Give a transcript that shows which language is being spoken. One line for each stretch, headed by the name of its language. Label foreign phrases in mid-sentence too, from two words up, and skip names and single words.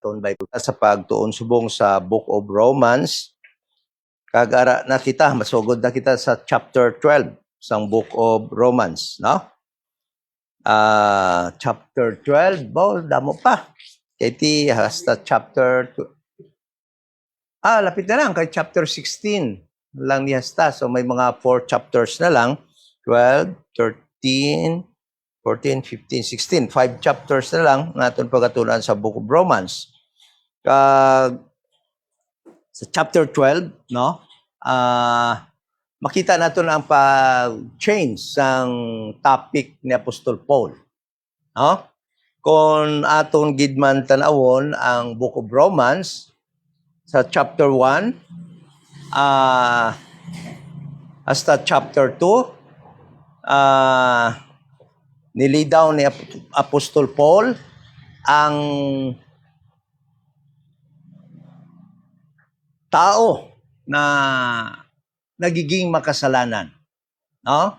Hiligaynon: aton by sa pagtuon subong sa Book of Romans. Kagara na kita, masugod na kita sa chapter 12 sang Book of Romans, no? Chapter 12, damo pa. Kaya hasta chapter lapit na lang kay chapter 16 lang ni hasta. So may mga 4 chapters na lang. 12, 13, 14, 15, 16. 5 chapters na lang natin pagkatunan sa Book of Romans. Sa chapter 12, no? Makita natin ang pag-change sang topic ni Apostol Paul. No? Kung atong gidman tanawon ang Book of Romans, sa chapter 1, hasta chapter 2, nilidaw ni Apostol Paul ang tao na nagiging makasalanan, no?